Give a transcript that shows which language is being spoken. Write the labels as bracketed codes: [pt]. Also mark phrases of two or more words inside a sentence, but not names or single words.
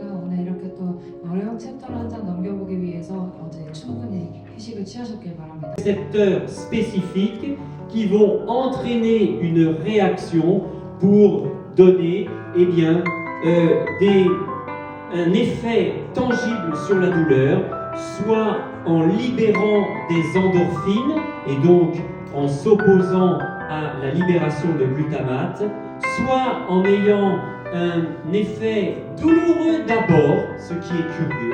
[ko] 오늘 이렇게 또 어려운 챕터를 한 장 넘겨보기 위해서 어제 충분히 휴식을 취하셨길 바랍니다. [fr] Récepteurs spécifiques qui vont entraîner une réaction pour donner un effet tangible sur la douleur, soit en libérant des endorphines et donc en s'opposant à la libération de glutamate, soit en ayant un effet douloureux d'abord, ce qui est curieux.